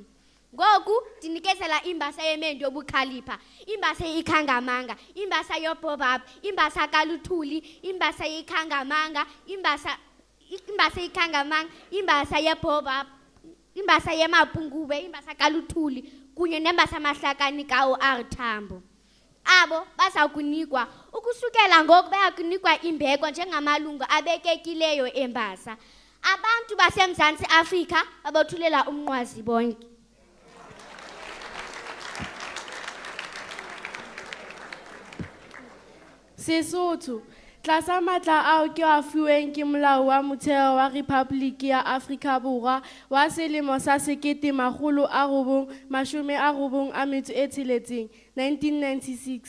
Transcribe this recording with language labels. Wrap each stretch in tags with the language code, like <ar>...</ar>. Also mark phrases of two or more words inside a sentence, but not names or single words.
<xh>Ngoku ndinikezela imbasa yeMendi yobukhalipha, imbasa yeIkhangamanga, imbasa yeBaobab, imbasa kaLuthuli, imbasa yeIkhangamanga, imbasa yeIkhangamanga, imbasa yeBaobab, imbasa yeMapungubwe, imbasa kaLuthuli kunye nembasa mahlakani ka-OR Tambo. Abo bazakunikwa ukusukela ngoku bayakunikwa imbeko njengamalungu abekekileyo embasa. Abantu baseMzantsi Afrika abothulela umnqwazi bonke.</xh> <st>Sesotho, tlasa matla ao ke a fuweng ke molao wa motheo wa Rephaboliki ya Afrika Borwa wa selemo sa 1996, 1996.</st>